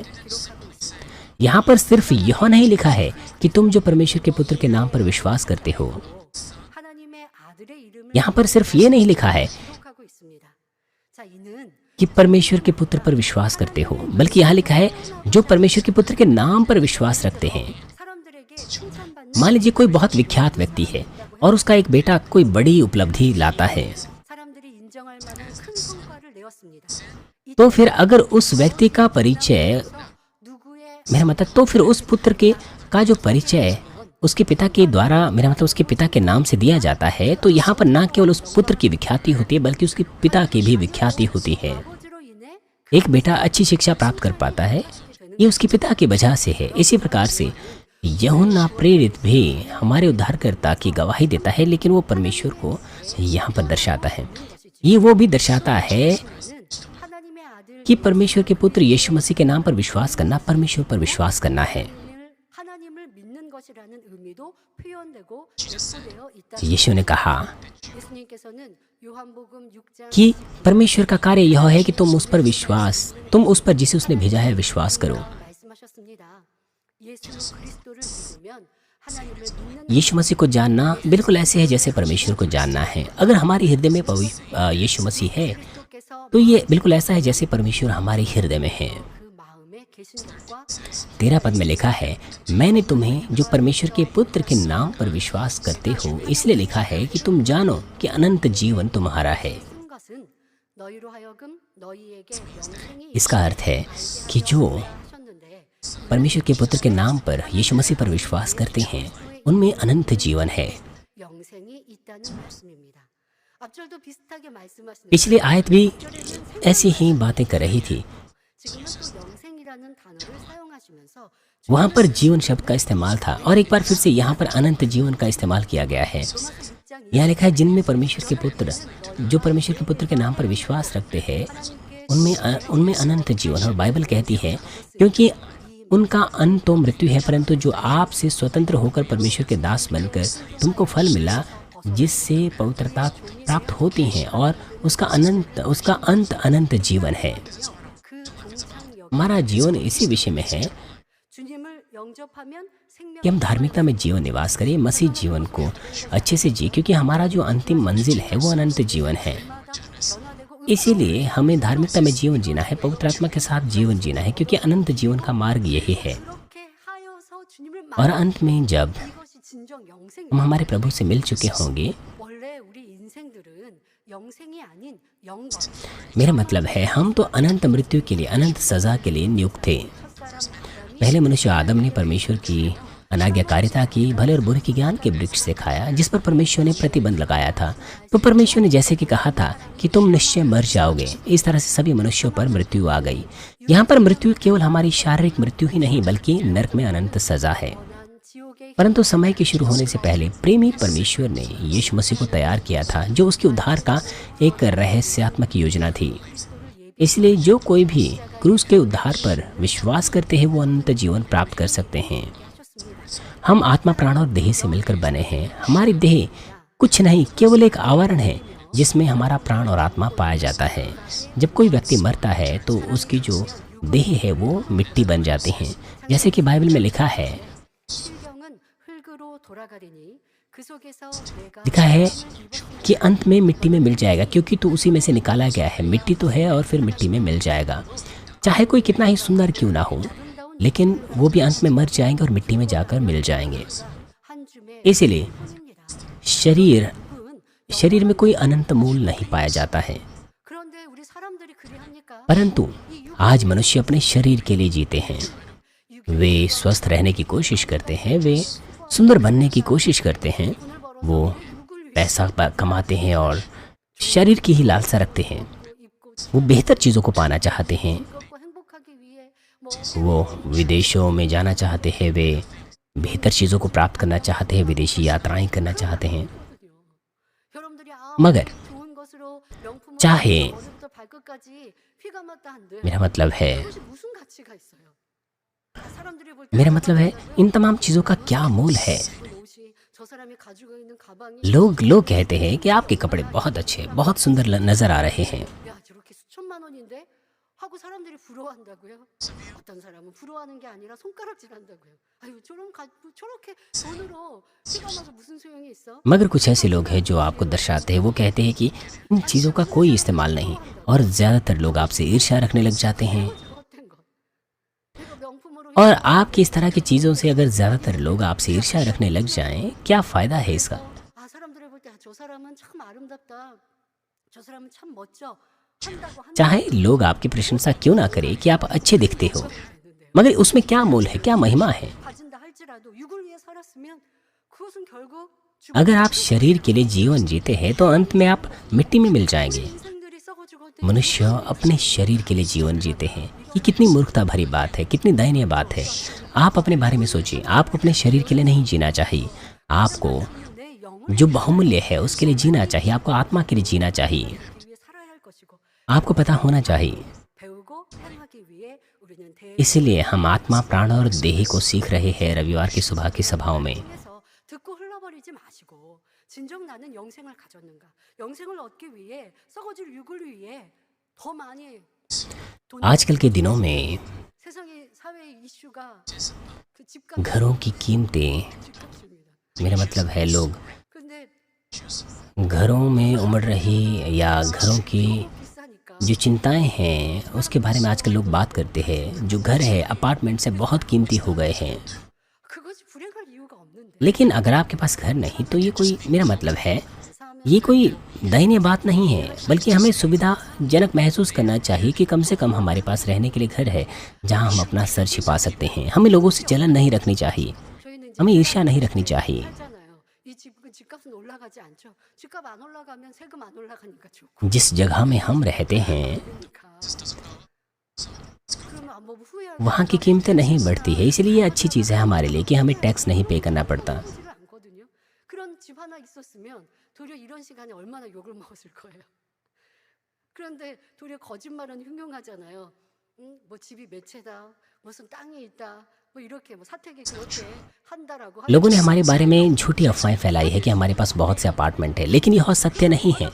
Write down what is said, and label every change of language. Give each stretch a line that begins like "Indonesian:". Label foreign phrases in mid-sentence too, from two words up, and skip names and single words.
Hindi: यहाँ पर सिर्फ यह नहीं लिखा है कि तुम जो परमेश्वर के पुत्र के नाम पर विश्वास करते हो, यहाँ पर सिर्फ ये नहीं लिखा है कि परमेश्वर के पुत्र पर विश्वास करते हो, बल्कि यहाँ लिखा है जो परमेश्वर के पुत्र के नाम पर विश्वास रखते हैं। मान लीजिए कोई बहुत विख्यात व्यक्ति है, और उसका एक बेटा कोई बड़ी उपलब्धि लाता है,
Korean: 사람들이 인정할 만한 큰 성과를 내었습니다.
Hindi: तो फिर अगर उस व्यक्ति का परिचय,
Korean: 누구의
Hindi: मेरा मतलब तो फिर उस पुत्र के का जो परिचय उसके पिता के द्वारा, मेरा मतलब उसके पिता के नाम से दिया जाता है, तो यहाँ पर ना केवल उस पुत्र की विख्याति होती है बल्कि उसके पिता की भी विख्याति होती है।
Korean: 아버지로 인해
Hindi: एक बेटा अच्छी शिक्षा प्राप्त कर पाता है, ये उसके पिता की वजह से है। इसी प्रकार से यूहन्ना प्रेरित भी हमारे उद्धारकर्ता की गवाही देता है, लेकिन वो परमेश्वर को यहाँ पर दर्शाता है। ये वो भी दर्शाता है
Korean: 하나님의 아들
Hindi: कि परमेश्वर के पुत्र यीशु मसीह के नाम पर विश्वास करना परमेश्वर पर विश्वास करना है।
Korean: 하나님을 믿는 것이라는 의미도 표현되고 내포되어 있다.
Hindi: यीशु ने कहा
Korean: 예수님께서는 요한복음 6장
Hindi: कि परमेश्वर का कार्य यह है कि तुम उस पर जिसे उसने भेजा है विश्वास करो।
Korean: 말씀하셨습니다. 예수 그리스도를 믿으면 하나님을 믿는
Hindi: यीशु मसीह को जानना बिल्कुल ऐसे है जैसे परमेश्वर को जानना है। अगर हमारे हृदय में यीशु मसीह है
Korean: 그리스도께서
Hindi: तो ये बिल्कुल ऐसा है जैसे परमेश्वर हमारे हृदय में है।
Korean: 그 마음에 계신 것과
Hindi: 13 पद में लिखा है, मैंने तुम्हें जो परमेश्वर के पुत्र के नाम पर विश्वास करते हो इसलिए लिखा है कि तुम जानो कि अनंत जीवन तुम्हारा है।
Korean: 쓴 것은 너희로 하여금 너희에게 영생이
Hindi: इसका अर्थ है कि जो
Korean: 하셨는데
Hindi: परमेश्वर के पुत्र के नाम पर यीशु मसीह पर विश्वास करते हैं उनमें अनंत जीवन है।
Korean: 영생이 있다는 말씀입니다. 앞절도 비슷하게 말씀하시는데
Hindi: पिछली आयत भी ऐसी ही बातें कर रही थी।
Korean: 지금은 또 영생이라는 단어를 सा용하시면서
Hindi: वहाँ पर जीवन शब्द का इस्तेमाल था और एक बार फिर से यहाँ पर अनंत जीवन का इस्तेमाल किया गया है। यहाँ लिखा है, जिनमें परमेश्वर के पुत्र, जो परमेश्वर के पुत्र के नाम पर विश्वास रखते हैं उनमें अनंत जीवन। और बाइबल कहती है क्योंकि उनका अंत तो मृत्यु है, परंतु जो आपसे स्वतंत्र होकर परमेश्वर के दास बनकर तुमको फल मिला जिससे पवित्रता प्राप्त होती है और उसका अंत अनंत जीवन है।
Korean: 그 동창
Hindi: हमारा जीवन इसी विषय में है
Korean: 주님을 영접하면 생명
Hindi: कि हम धार्मिकता में जीवन निवास करें, मसीह जीवन को अच्छे से जिए, क्योंकि हमारा जो अंतिम मंजिल है वो अनंत जीवन है।
Korean: 변화되고
Hindi: इसीलिए हमें धार्मिकता में जीवन जीना है, पवित्र आत्मा के साथ जीवन जीना है, क्योंकि अनंत जीवन का मार्ग यही है।
Korean: 그렇게 하여서 주님을
Hindi: और अंत में जब
Korean: 이것이 진정 영생.
Hindi: हम हमारे प्रभु से मिल चुके होंगे,
Korean: 원래 우리 인생들은 영생이 아닌 영광.
Hindi: मेरा मतलब है हम तो अनंत मृत्यु के लिए, अनंत सजा के लिए नियुक्त थे। पहले मनुष्य आदम ने परमेश्वर की अनाज्ञाकारिता की, भले और बुरे के ज्ञान के वृक्ष से खाया जिस पर परमेश्वर ने प्रतिबंध लगाया था। तो परमेश्वर ने जैसे कि कहा था कि तुम निश्चय मर जाओगे, इस तरह से सभी मनुष्यों पर मृत्यु आ गई। यहाँ पर मृत्यु केवल हमारी शारीरिक मृत्यु ही नहीं बल्कि नरक में अनंत सजा है।
Korean: 난 지옥의
Hindi: परंतु समय के शुरू होने से पहले प्रेमी परमेश्वर ने यीशु मसीह को तैयार किया था, जो उसके उद्धार का एक रहस्यात्मक योजना थी। इसलिए जो कोई भी क्रूस के उद्धार पर विश्वास करते हैं वो अनंत जीवन प्राप्त कर सकते हैं। हम आत्मा, प्राण और देह से मिलकर बने हैं। हमारी देह कुछ नहीं, केवल एक आवरण है जिसमें हमारा प्राण और आत्मा पाया जाता है। जब कोई व्यक्ति मरता है तो उसकी जो देह है वो मिट्टी बन जाती है, जैसे कि बाइबल में लिखा है
Korean: 실경은 흙으로 돌아가리니 그 속에서 내가
Hindi: लिखा है कि अंत में मिट्टी में मिल जाएगा, क्योंकि तो उसी में से निकाला गया है। मिट्टी तो है और फिर मिट्टी में मिल जाएगा। चाहे कोई कितना ही सुंदर क्यों ना हो, लेकिन वो भी अंत में मर जाएंगे और मिट्टी में जाकर मिल जाएंगे।
Korean: 한 줌의
Hindi: इसीलिए
Korean: 뿐입니다.
Hindi: शरीर में कोई अनंत मूल नहीं पाया जाता है।
Korean: 그런데 우리 사람들이 그리 합니까?
Hindi: परंतु आज मनुष्य अपने शरीर के लिए जीते हैं। वे स्वस्थ रहने की कोशिश करते हैं, वे सुंदर बनने की कोशिश करते हैं, वो पैसा कमाते हैं और शरीर की ही लालसा रखते हैं। वो बेहतर चीज़ों को पाना चाहते हैं,
Korean: 그것과 행복하기 위해 뭐
Hindi: वो विदेशों में जाना चाहते हैं, वे बेहतर चीज़ों को प्राप्त करना चाहते हैं, विदेशी यात्राएं करना चाहते हैं।
Korean: 여러분들이
Hindi: मगर
Korean: 좋은 것으로 명품으로
Hindi: चाहे
Korean: 머리부터 발끝까지 휘가 맞다 한들
Hindi: मेरा मतलब है
Korean: 그것이 무슨 가치가 있어요? 사람들이 볼
Hindi: मेरा मतलब है इन तमाम चीज़ों का क्या मूल है।
Korean: 옷이 저 사람이 가지고 있는 가방이
Hindi: लोग कहते हैं कि आपके कपड़े बहुत अच्छे, बहुत सुंदर नजर आ रहे हैं।
Korean: 야 저렇게 수천만 원인데 하고 사람들이 부러워한다고요? 어떤 사람은 부러워하는 게 아니라 손가락질한다고요. 아유 저렇게 돈으로 휘가 맞아 무슨 소용이 있어?
Hindi: मगर कुछ ऐसे लोग हैं जो आपको दर्शाते हैं, वो कहते हैं कि इन चीज़ों का कोई इस्तेमाल नहीं, और ज़्यादातर लोग आपसे ईर्ष्या रखने लग जाते हैं।
Korean: 헛된 거. 이거 명품으로
Hindi: और आपकी इस तरह की चीज़ों से अगर ज़्यादातर लोग आपसे ईर्ष्या रखने लग जाएं, क्या फ़ायदा है इसका?
Korean: 아 사람은 참 아름답다. 저 사람은 참 멋져. 한다고
Hindi: चाहे लोग आपकी प्रशंसा क्यों ना करें कि आप अच्छे दिखते हो,
Korean: 되는데요.
Hindi: मगर उसमें क्या मोल है, क्या महिमा है?
Korean: 가진다 할지라도 육을 위해 살았으면 그것은 결국
Hindi: अगर आप शरीर के लिए जीवन जीते हैं तो अंत में आप मिट्टी में मिल जाएंगे।
Korean: 인생들이 썩어 죽었대.
Hindi: मनुष्य अपने शरीर के लिए जीवन जीते हैं। ये कितनी मूर्खता भरी बात है, कितनी दयनीय बात है। आप अपने बारे में सोचिए। आपको अपने शरीर के लिए नहीं जीना चाहिए। आपको
Korean: 내 영을
Hindi: जो बहुमूल्य है उसके लिए जीना चाहिए। आपको आत्मा के लिए जीना चाहिए।
Korean: 위해 살아야 할 것이고
Hindi: आपको पता होना चाहिए।
Korean: 배우고 행하기 위해 우리는
Hindi: इसलिए हम आत्मा, प्राण और देह को सीख रहे हैं रविवार की सुबह की सभाओं में।
Korean: 대해서 듣고 흘러버리지 마시고 진정 나는 영생을 가졌는가? 영생을 얻기 위해 썩어질 육을 위해 더 많이 돈
Hindi: आजकल के दिनों में
Korean: 세상의 사회 이슈가 그 집값
Hindi: घरों की कीमतें,
Korean: 집값입니다.
Hindi: मेरा मतलब है लोग
Korean: 근데
Hindi: घरों में उमड़ रही या घरों की
Korean: 비싸니까
Hindi: जो चिंताएं हैं उसके बारे में आजकल लोग बात करते हैं। जो घर है अपार्टमेंट से बहुत कीमती हो गए हैं।
Korean: 그것이 불행할 이유가 없는데
Hindi: लेकिन अगर आपके पास घर नहीं तो ये कोई, मेरा मतलब है
Korean: 감사하면
Hindi: ये कोई दयनीय बात नहीं है, बल्कि हमें सुविधाजनक महसूस करना चाहिए कि कम से कम हमारे पास रहने के लिए घर है जहां हम अपना सर छिपा सकते हैं। हमें लोगों से जलन नहीं रखनी चाहिए,
Korean: 저희는 이제
Hindi: हमें ईर्ष्या नहीं रखनी चाहिए।
Korean: 하잖아요. 이 집값은 올라가지 않죠. 집값 안 올라가면 세금 안 올라가니까 좋고.
Hindi: जिस जगह में हम रहते हैं
Korean: 그러니까 그러면 뭐 후회할
Hindi: वहाँ की कीमतें नहीं बढ़ती है, इसलिए ये अच्छी चीज़ है हमारे लिए कि हमें टैक्स नहीं पे करना पड़ता।
Korean: 하지를 않거든요. 그런 집 하나 있었으면 도리어 이런 시간에 얼마나 욕을 먹었을 거예요. 그런데 도리어 거짓말은 흉흉하잖아요. 뭐 집이 몇 채다, 무슨 땅이 있다, 뭐 이렇게 뭐 사택이 그렇게 한다라고
Hindi: लोगों ने हमारे बारे में झूठी अफवाहें फैलाई है कि हमारे पास बहुत से अपार्टमेंट है, लेकिन यह सत्य नहीं है।